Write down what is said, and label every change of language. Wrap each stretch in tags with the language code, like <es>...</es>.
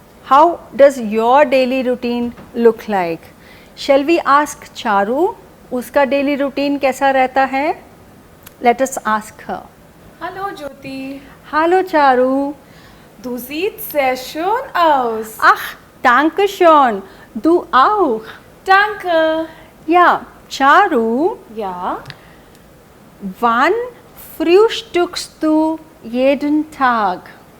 <en>How does your daily routine look like? Shall we ask</en> <hi>Charu, उसका daily routine कैसा रहता है?</hi> <en>Let us ask her.</en> <de>Hallo Jyoti. Hallo चारू. Du siehst sehr schön aus. Ach, danke schön. Du auch. Danke. Ja, चारू, Ja. wann frühstückst du jeden Tag?</de>